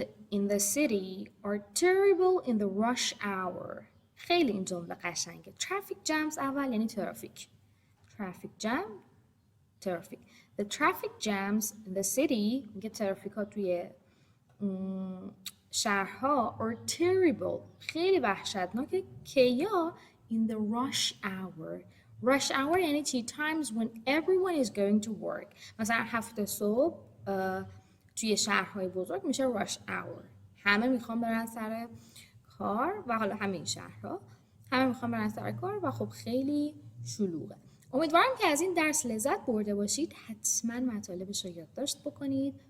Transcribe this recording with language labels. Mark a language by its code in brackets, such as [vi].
[en] in the city are terrible in the rush hour. [fa] خیلی این جمله قشنگه. traffic jams اول یعنی ترافیک. [en] traffic jam ترافیک. The traffic jams in the city [fa] میگه ترافیک ها توی شهرها [en] are terrible [fa] خیلی وحشتناکه که یا [en] in the rush hour. rush hour [fa] یعنی چی؟ [en] times when everyone is going to work. [fa] مثلا 7 صبح توی شهرهای بزرگ میشه rush hour. همه میخوان برن سر کار و حالا همین شهرها همه میخوان برن سر کار و خب خیلی شلوغه. امیدوارم که از این درس لذت برده باشید. حتما مطالبش رو یادداشت بکنید.